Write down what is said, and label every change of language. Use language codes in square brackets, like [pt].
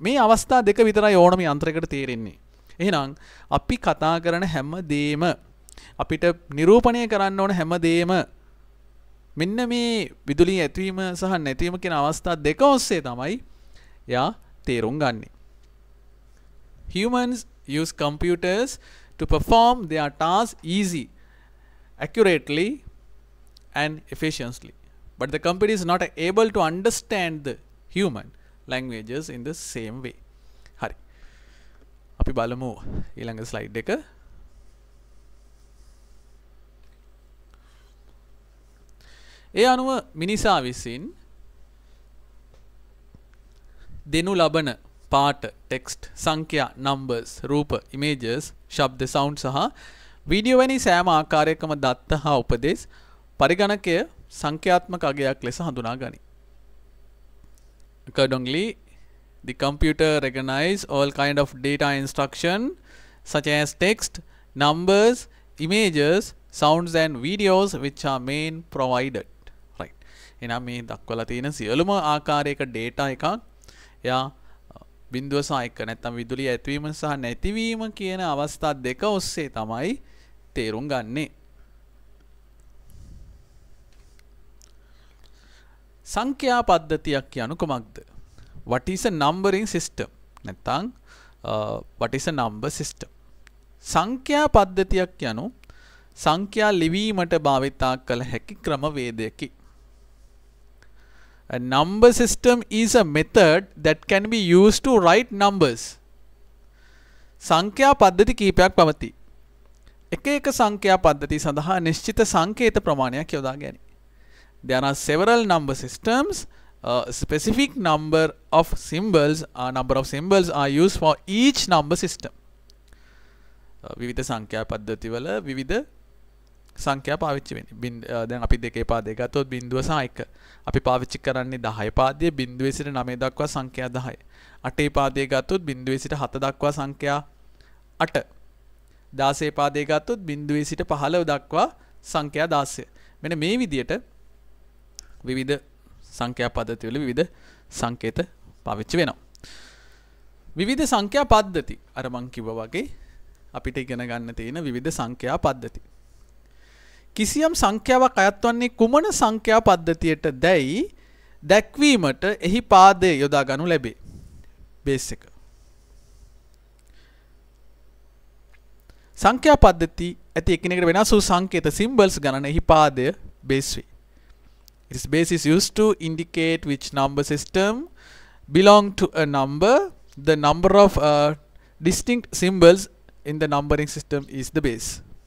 [si] මේ අවස්ථා දෙක විතරයි ඕනම යන්ත්‍රයකට තේරෙන්නේ. එහෙනම් අපි කතා කරන හැම දෙයක්ම අපිට නිරූපණය කරන්න ඕන හැම දෙයක්ම මෙන්න මේ විදුලිය ඇතිවීම සහ නැතිවීම කියන අවස්ථා දෙක ඔස්සේ තමයි යා තේරුම් ගන්නෙ. [en] Humans use computers to perform their tasks easy, accurately and efficiently. But the computer is not able to understand the human languages in the same way. [si] Hari. අපි බලමු ඊළඟ slide එක. ඒ අනුව මිනිසා විසින් දෙනු ලබන පාට, ටෙක්ස්ට්, සංඛ්‍යා, නම්බර්ස්, රූප, ඉමේජස්, ශබ්ද, සවුන්ඩ් සහ වීඩියෝ වැනි සෑම ආකාරයකම දත්ත හා උපදෙස් පරිගණකය සංඛ්‍යාත්මක අගයක් ලෙස හඳුනා ගනී. [en] Accordingly, the computer recognize all kind of data instruction such as text, numbers, images, sounds and videos which are main provided. Right. [si] එහෙනම් මේ දක්වලා තියෙන සියලුම ආකාරයක data එකක් යා බිඳුව සහ 1 නැත්නම් විදුලිය ඇතිවීම සහ නැතිවීම කියන අවස්ථා දෙක ඔස්සේ තමයි තේරුම් ගන්නෙ. සංඛ්‍යා පද්ධතියක් කියනු කොමක්ද? [en] What is a numbering system? නැත්නම් what is a number system? [si] සංඛ්‍යා පද්ධතියක් කියනු සංඛ්‍යා ලිවීමට භාවිතා කළ හැකි ක්‍රමවේදයකි. [en] A number system is a method that can be used to write numbers. [si] සංඛ්‍යා පද්ධති කීපයක් පවතී. එක එක සංඛ්‍යා පද්ධති සඳහා නිශ්චිත සංකේත ප්‍රමාණයක් යොදා ගැනී. [en] There are several number systems. A specific number of symbols are used for each number system. [si] විවිධ සංඛ්‍යා පද්ධති වල විවිධ සංඛ්‍යා පාවිච්චි වෙන්නේ. දැන් අපි දෙකේ පාදේ ගත්තොත් බිඳුව සහ 1. අපි පාවිච්චි කරන්නේ 10 පාදයේ බිඳුවේ සිට 9 දක්වා සංඛ්‍යා 10. 8 පාදයේ ගත්තොත් බිඳුවේ සිට 7 දක්වා සංඛ්‍යා 8. 16 පාදයේ ගත්තොත් බිඳුවේ සිට 15 දක්වා සංඛ්‍යා 16. මෙන්න මේ විදිහට විවිධ සංඛ්‍යා පද්ධති වල විවිධ සංකේත පාවිච්චි වෙනවා. විවිධ සංඛ්‍යා පද්ධති අර මං කිව්වා වගේ අපිට ඉගෙන ගන්න තියෙන විවිධ සංඛ්‍යා පද්ධති. කිසියම් සංඛ්‍යාවක් අයත් වන්නේ කුමන සංඛ්‍යා පද්ධතියට දැයි දැක්වීමට එහි පාදය යොදා ගනු ලැබේ. බේස් එක. සංඛ්‍යා පද්ධති ඇති එකිනෙකට වෙනස් වූ සංකේත symbols ගණන එහි පාදය බේස් වේ. [en] Its base is used to indicate which number system belong to a number. The number of distinct symbols in the numbering system is the base.